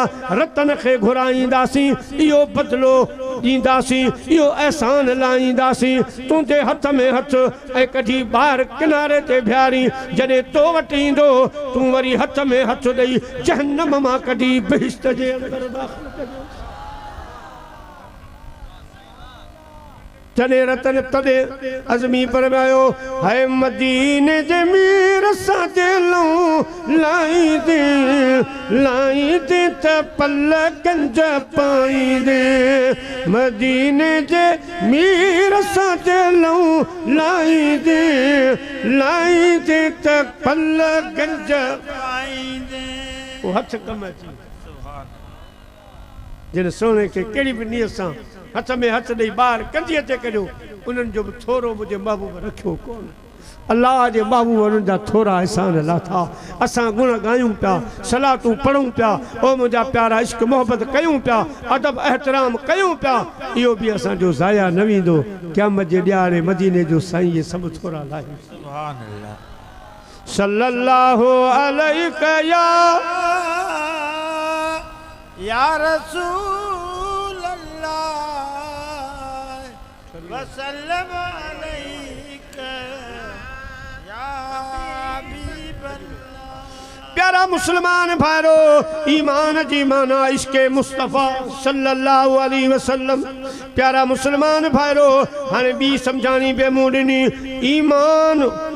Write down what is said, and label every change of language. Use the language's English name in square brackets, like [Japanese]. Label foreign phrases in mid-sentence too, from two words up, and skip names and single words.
[Sindhi] रतन खे घुराईंदासीं इहो बदिलो ॾींदासीं इहो अहसान लाहींदासीं तुंहिंजे हथ में हथ ऐं कढी ॿाहिरि किनारे ते बीहारी जॾहिं तो वटि ईंदो तूं वरी हथ में हथ ॾेई जहन्नम मां कढी बहिश्त जे अंदर दाख़िल कजो जॾहिं रतन तॾहिं अज़मी फरमायो है मदीने जे मीर सां दिलूं लाई दे त पल गंज पाईंदे मदीने जे मीर सां दिलूं लाई दे त पल गंज पाईंदे वो हथ कम अची जिन सोने के कहिड़ी बि नियत सां हथ में हथ ॾेई ॿाहिरि कंधीअ ते कढियो उन्हनि जो बि थोरो मुंहिंजे महबूब रखियो कोन अल्लाह जे महबूब उन्हनि जा थोरा अहसान लाथा असां गुण ॻायूं पिया सलातूं पढ़ूं पिया ओ मुंहिंजा प्यारा इश्क मोहबत कयूं पिया अदब एहतराम कयूं पिया इहो बि असांजो ज़ाया न वेंदो क़यामत जे ॾियारे मदीने जो साईं इहे सभु थोरा लाही [Arabic] سبحان الله صلى الله عليه يا رسول الله وسلم عليك يا حبيب الله [Sindhi] प्यारा मुसलमान भाइरो ईमान जी माना इश्क़े मुस्तफ़ा [Arabic] صلى الله عليه وسلم [Sindhi] प्यारा मुसलमान भाइरो हाणे ॿी सम्झाणी पे मूं ॾिनी ईमान